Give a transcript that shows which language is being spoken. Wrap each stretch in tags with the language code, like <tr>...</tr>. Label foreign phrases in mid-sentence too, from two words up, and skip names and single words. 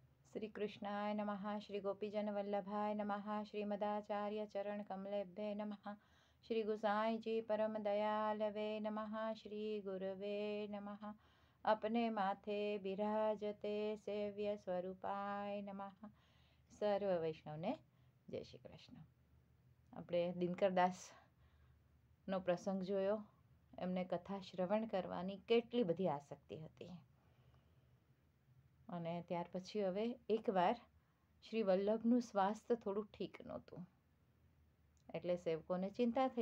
<sa>श्री कृष्णाय नमः। श्री गोपीजन वल्लभाय नमः। श्रीमदाचार्य चरण कमलेभ्ये नमः। श्री गुसाई जी परम दयालवे नमः। श्री गुरवे नमः।</sa> <hi>अपने माथे बिराजते</hi> <sa>सेव्य स्वरूपाय नमः।</sa> <gu>સર્વ વૈષ્ણવને જય શ્રી કૃષ્ણ. આપણે દિનકરદાસનો પ્રસંગ જોયો. એમને કથા શ્રવણ કરવાની કેટલી બધી આસક્તિ હતી. અને ત્યાર પછી હવે એકવાર શ્રી વલ્લભનું સ્વાસ્થ્ય થોડું ઠીક નહોતું, એટલે સેવકોને ચિંતા થઈ.</gu>